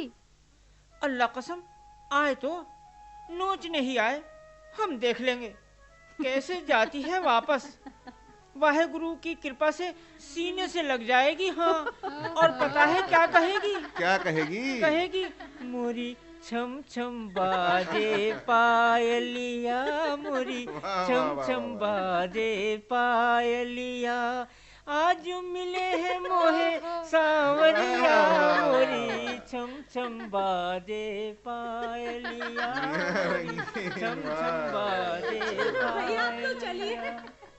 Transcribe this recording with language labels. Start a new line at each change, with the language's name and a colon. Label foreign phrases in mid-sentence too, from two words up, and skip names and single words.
Hindi: अल्लाह कसम, आए तो नोच नहीं आए, हम देख लेंगे कैसे जाती है वापस। वाहेगुरु की कृपा से सीने से लग जाएगी। हाँ, और पता है क्या कहेगी? क्या कहेगी? कहेगी, मोरी छम छम बाजे पायलिया, मोरी छम छम बाजे पायलिया, आज मिले हैं मोहे सांवरिया, मोरी छम छम बाजे पायलिया, छम छम बाजे पायलिया।